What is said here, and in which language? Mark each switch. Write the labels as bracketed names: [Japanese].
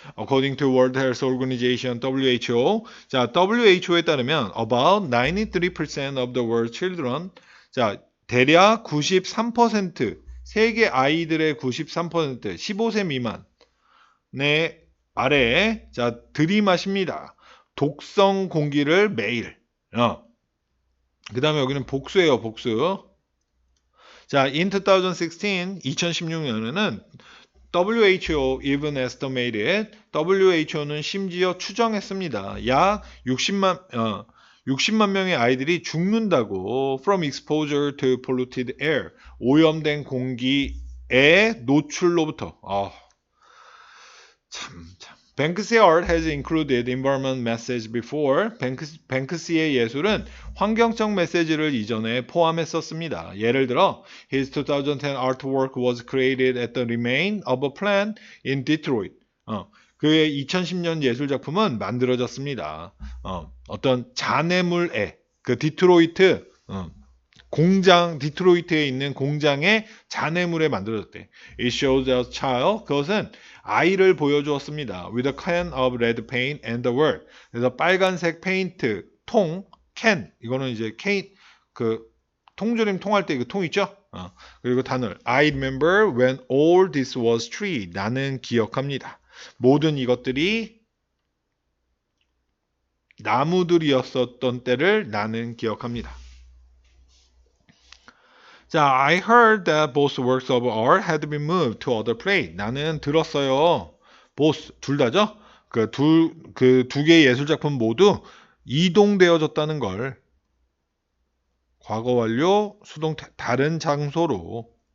[English] According to World Health Organization WHO. [Korean] 자, WHO에 따르면 [English] about 93% of the world's children. [Korean] 자, 대략 93% 세계 아이들의 93% 15세 미만의 아래에 자, 들이마십니다. 독성 공기를 매일. 그 다음에 여기는 복수예요, 복수. 자, [English] in [Korean] 2016년에는 [English] WHO even estimated, [Korean] WHO는 심지어 추정했습니다. 약 60만 명의 아이들이 죽는다고 [English] from exposure to polluted air, [Korean] 오염된 공기의 노출로부터. 참. 뱅크시의 [English] art has included environment message before. [Korean] 뱅크시의 예술은 환경적 메시지를 이전에 포함했었습니다. [English] 예를 들어, his 2010 artwork was created at the remain of a plant in Detroit. [Korean] 그의 2010년 예술 작품은 만들어졌습니다. 어떤 잔해물에 그 디트로이트 공장, 디트로이트에 있는 공장의 잔해물에 만들어졌대. [English] It shows a child. [Korean] 그것은 아이를 보여주었습니다. [English] With a can of red paint and the word. [Korean] 그래서 빨간색 페인트, 통, can. 이거는 이제 그 통조림 통할 때 그 통 있죠? 그리고 단어를 [English] I remember when all this was true. [Korean] 나는 기억합니다. 모든 이것들이 나무들이었었던 때를 나는 기억합니다. [English] 자, I heard that both works of art had been moved to other place. [Korean] 나는 들었어요. both 둘 다죠? 그 두 개의 예술 작품 모두 이동되어졌다는 걸. 과거 완료 수동태 다른 장소로.